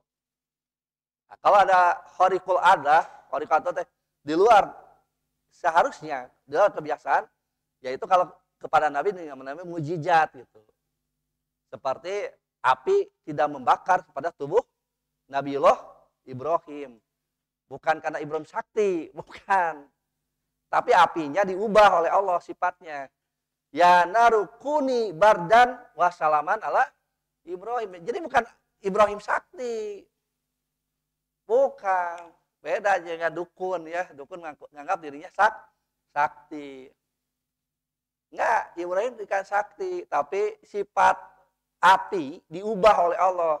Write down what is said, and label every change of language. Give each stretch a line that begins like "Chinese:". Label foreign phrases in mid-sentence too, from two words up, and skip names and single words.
Indonesian: Nah, kalau ada
Arabic: خارق العادة,
Indonesian: di luar seharusnya, di luar kebiasaan, yaitu kalau kepada Nabi dengan namanya mujizat gitu. Seperti api tidak membakar pada tubuh Nabiullah Ibrahim. Bukan karena Ibrahim sakti, bukan. Tapi apinya diubah oleh Allah sifatnya.
Arabic: يا نار كوني بردا وسلاما على إبراهيم.
Indonesian: Jadi bukan Ibrahim sakti. Bukan. Beda dengan dukun ya. Dukun menganggap dirinya sakti. Enggak, Ibrahim bukan sakti. Tapi sifat api diubah oleh Allah.